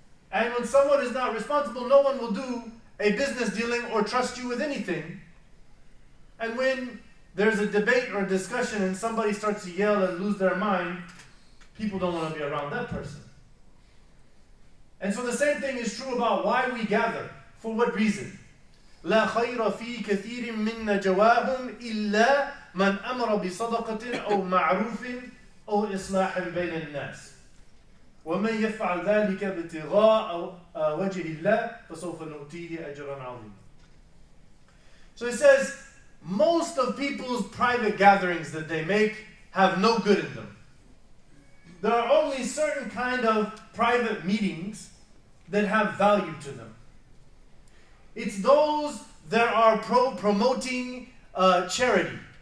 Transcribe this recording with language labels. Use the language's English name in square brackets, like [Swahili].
[English] And when someone is not responsible, no one will do a business dealing or trust you with anything. And when there's a debate or a discussion and somebody starts to yell and lose their mind, people don't want to be around that person. And so the same thing is true about why we gather. For what reason? [Arabic] لا خير في كثير من نجواهم إلا من أمر بصدقة أو معروف أو إصلاح بين الناس ومن يفعل ذلك ابتغاء وجه الله فسوف نؤتيه أجرا عظيما. [English] So it says, most of people's private gatherings that they make have no good in them. There are only certain kind of private meetings that have value to them. It's those that are promoting charity.